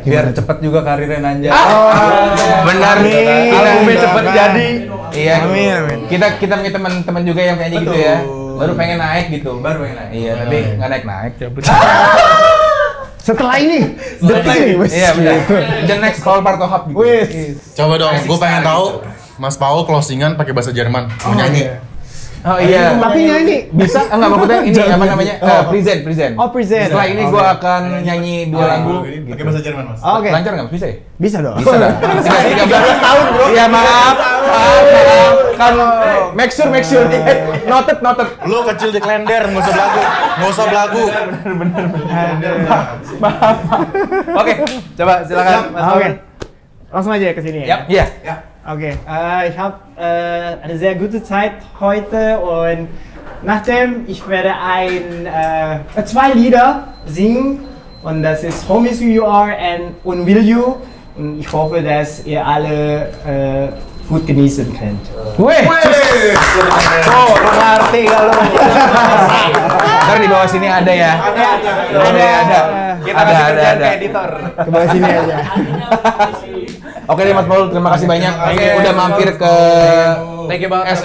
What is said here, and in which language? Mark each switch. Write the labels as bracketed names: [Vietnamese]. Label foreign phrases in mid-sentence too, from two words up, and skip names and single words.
[Indonesian] Biar cepet juga karirnya nanjak. Benar nih. Albumnya cepet jadi. Iya. Amin. Kita punya teman-teman juga yang kayaknya gitu ya. Baru pengen naik gitu. Iya, tapi nggak naik. Setelah ini, detik ini. Iya benar. [English] The next [Indonesian] Paul Partohap gitu. Coba dong, gue pengen tahu Mas Paul closingan pakai bahasa Jerman, mau nyanyi. Oh iya. Tapi nyanyi Bisa? Enggak, maksudnya ini apa namanya? Present. Oh, present. Setelah ini gue akan nyanyi 2 lagu. Pakai bahasa Jerman, Mas. Oke. Lancar nggak? Bisa ya? Bisa dong. Bisa dah. 13 tahun bro. Iya maaf. Kalau [English] make sure. [Indonesian] Noted. Lu kecil di Klender, nggak usah belagu. Oke, coba silakan Mas Paul. Oke. Langsung aja ke sini ya. Iya. [German] Okay, ich habe eine sehr gute Zeit heute und nachdem ich werde zwei Lieder singen und das ist Home Is Who You Are und Will You und ich hoffe, dass ihr alle gut genießen könnt. [Indonesian] Weh. Oh, ngerti kalau. Ntar di bawah sini ada ya. Ada. Kita masih kerjaan ke editor. Ke bawah sini aja. Oke deh Mas Paul, terima kasih banyak. Udah mampir ke [English] Thank you [Indonesian] banget.